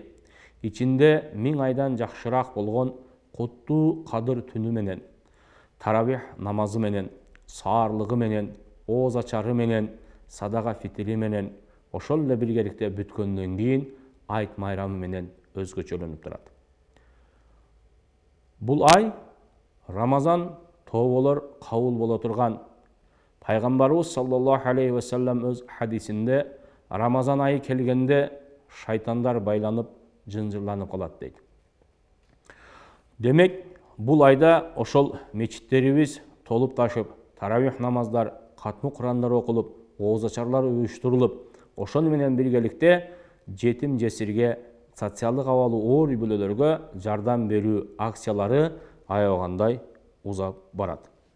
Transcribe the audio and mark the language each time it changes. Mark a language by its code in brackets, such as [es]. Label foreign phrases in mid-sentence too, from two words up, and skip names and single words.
[ky] Ичинде 1000 айдан жакшыраак болгон куттуу кадыр түнү менен, таравих намазы менен, саарлыгы менен, ооз ачары менен, садака фитири менен, ошол эле биргеликте бүткөндөн кийин айт майрамы менен өзгөчөлөнүп турат. Бул ай Рамазан тооболор кабыл боло турган. Пайгамбарыбыз [ar] صلى الله عليه وسلم [ky] өз хадисинде Рамазан айы келгенде шайтандар байланып, жынжырланып калат дейт. Демек, бул айда ошол мечиттерибиз толуп ташып, таравих намаздар, катмы Курандар окулуп, оозачарлар уюштурулуп, ошону менен биргеликте жетим жесирге, социалдык абалы оор үй-бүлөлөргө жардам берүү акциялары аябагандай узап барат.